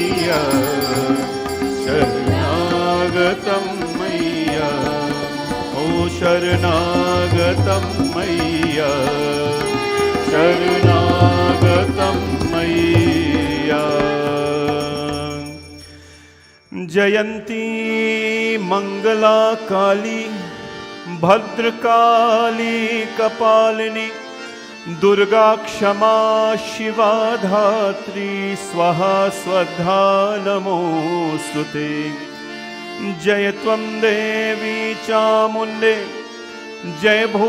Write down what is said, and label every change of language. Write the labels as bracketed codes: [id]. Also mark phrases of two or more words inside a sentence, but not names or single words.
[hi] मैया शरणागतं मैया ओ शरणागतं मैया शरणागतं मैया [sa] जयंती मंगला काली भद्रकाली कपालिनी दुर्गा क्षमा शिवा धात्री स्वाहा स्वधा नमोस्तुते जय त्वं देवी चामुण्डे जय